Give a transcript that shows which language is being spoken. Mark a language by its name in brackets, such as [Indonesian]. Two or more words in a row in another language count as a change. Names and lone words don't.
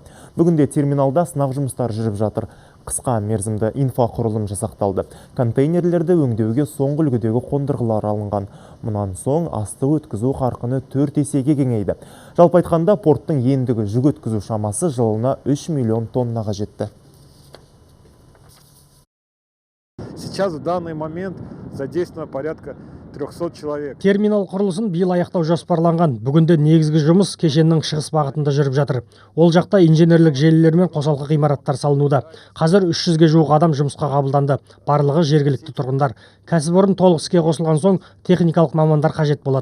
[Kazakh] Бүгінде терминалда сынақ жұмыстары жүріп жатыр. Қысқа мерзімді инфрақұрылым жасақталды. Контейнерлерді өңдеуге соңғы үлгідегі қондырғылар алынған. Мұнан соң асты өткізу қарқыны 4 есеге кеңейді. Жалпы айтқанда порттың ендігі жүк өткізу шамасы жылына 3 миллион тоннаға жетті. [Russian] Сейчас в данный момент задействовано порядка 300 человек. [Kazakh] Терминал құрылысын биыл аяқтау жоспарланған. Бүгінде негізгі жұмыс кешеннің шығыс бағытында жүріп жатыр. Ол жақта инженерлік желілер мен қосалқы ғимараттар салынуда. Қазір 300-ге жуық адам жұмысқа қабылданды. Барлығы жергілікті тұрғындар. Кәсіпорын толық іске қосылған соң техникалық мамандар қажет болады.